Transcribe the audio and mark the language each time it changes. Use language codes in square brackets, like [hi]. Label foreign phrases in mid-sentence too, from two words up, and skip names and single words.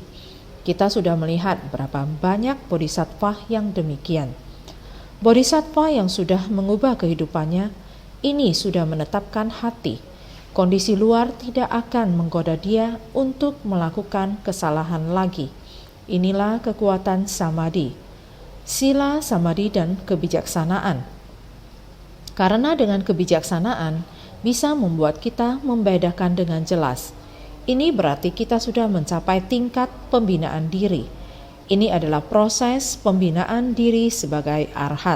[id] Kita sudah melihat berapa banyak bodhisattva yang demikian. Bodhisattva yang sudah mengubah kehidupannya, ini sudah menetapkan hati. Kondisi luar tidak akan menggoda dia untuk melakukan kesalahan lagi. Inilah kekuatan samadhi, sila, samadhi, dan kebijaksanaan. Karena dengan kebijaksanaan bisa membuat kita membedakan dengan jelas. Ini berarti kita sudah mencapai tingkat pembinaan diri. Ini adalah proses pembinaan diri sebagai arhat.